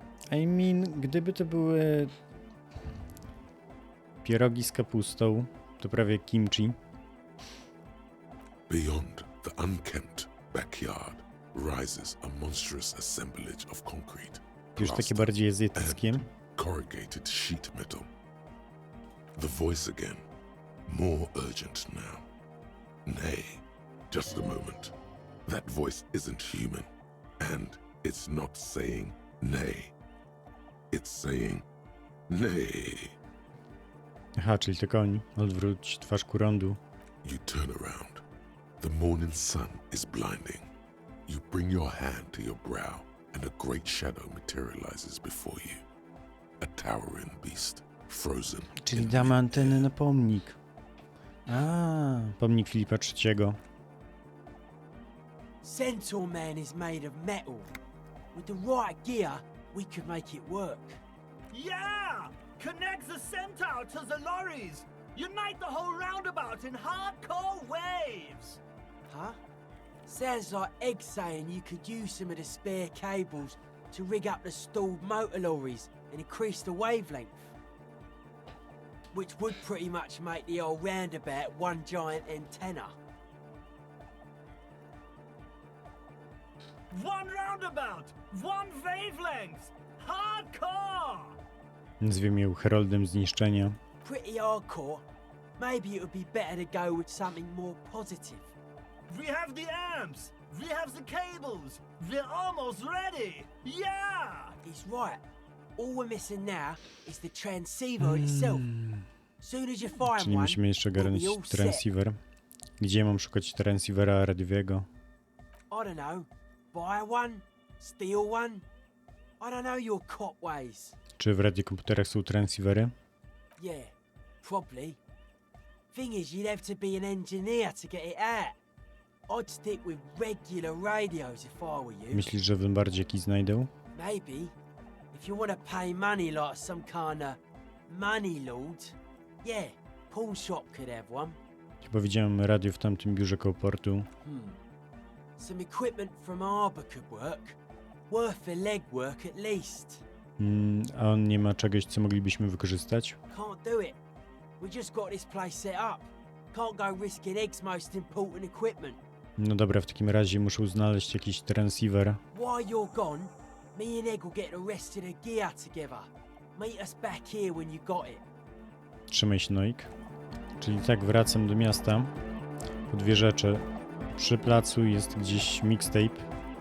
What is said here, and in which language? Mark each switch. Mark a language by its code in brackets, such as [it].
[en] I mean, [pl] gdyby to były pierogi z kapustą, to prawie kimchi. [en] Beyond the unkempt backyard rises a monstrous assemblage of concrete, [pl] Już takie bardziej azjatyckie. [en] corrugated sheet metal. The voice again, more urgent now. Nay, just a moment. That voice isn't human, and it's not saying nay. It's saying nay. [pl] Aha, czyli to koń. Odwróć twarz ku rondu. [en] You turn around. The morning sun is blinding. You bring your hand to your brow, and a great shadow materializes before you. A towering beast, frozen. [pl] Czyli damy antenę na pomnik. A, pomnik Filipa III. [en] Centaur Man is made of metal. With the right gear, we could make it work. Yeah! Connect the centaur to the lorries! Unite the whole roundabout in hardcore waves! Huh? Sounds like Egg saying you could use some of the spare cables to rig up the stalled motor lorries and increase the wavelength. Which would pretty much make the old roundabout one giant antenna. One roundabout! One wavelength! Hardcore! [pl] Nazwijmy ją Heroldem Zniszczenia. [en] Pretty hardcore. Maybe it would be better to go with something more positive. We have the amps! We have the cables! We're almost ready! Yeah! He's right. All we're missing now is the transceiver itself. Soon as you find [pl] Czyli [en] one, [pl] musimy jeszcze [en] we'll be [pl] ogarnąć [en] all set. [pl] transceiver. Gdzie mam szukać transceivera radiowego? [en] I don't know. Buy one? Steal one? I don't know your cop ways. [pl] Czy w radiokomputerach są transceivery? [en] Yeah, probably. Thing is, you'd have to be an engineer to get it out. I'd stick with regular radios if I were you. [pl] Myślisz, że w Lombardzie jakiś znajdę? [en] Maybe. If you want to pay money like some kind of money lord, yeah, pawn shop could have one. [pl] Chyba widziałem radio w tamtym biurze koło portu. [en] Some equipment from Arbor could work. Worth the legwork at least. [pl] A on nie ma czegoś, co moglibyśmy wykorzystać? [en] Can't do it. We just got this place set up. Can't go risking Egg's most important equipment. [pl] No dobra, w takim razie muszę znaleźć jakiś transceiver. [en] While you're gone, me and Egg will get the rest of the gear together. Meet us back here when you got it. [pl] Trzymaj się, Noik. Czyli tak, wracam do miasta. Po 2 rzeczy. Przy placu jest gdzieś mixtape.